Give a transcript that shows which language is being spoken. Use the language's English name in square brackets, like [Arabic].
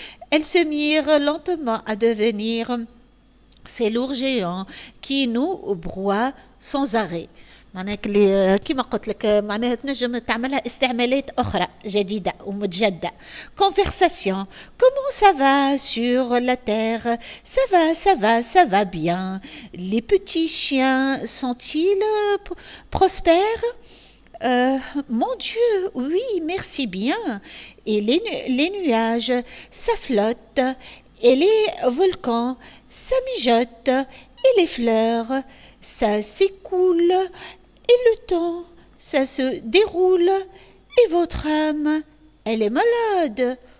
[French] elle se mire lentement à devenir ces lourds géants qui nous broient sans arrêt. [Arabic] معناها اللي كما قلت لك معناها تنجم تعملها استعمالات أخرى جديدة ومتجدة. [French] conversation comment ça va sur la terre, ça va bien, les petits chiens sont-ils prospères? Mon Dieu, oui, merci bien. Et les nuages, ça flotte, et les volcans, ça mijote, et les fleurs, ça s'écoule, et le temps, ça se déroule, et votre âme, elle est malade.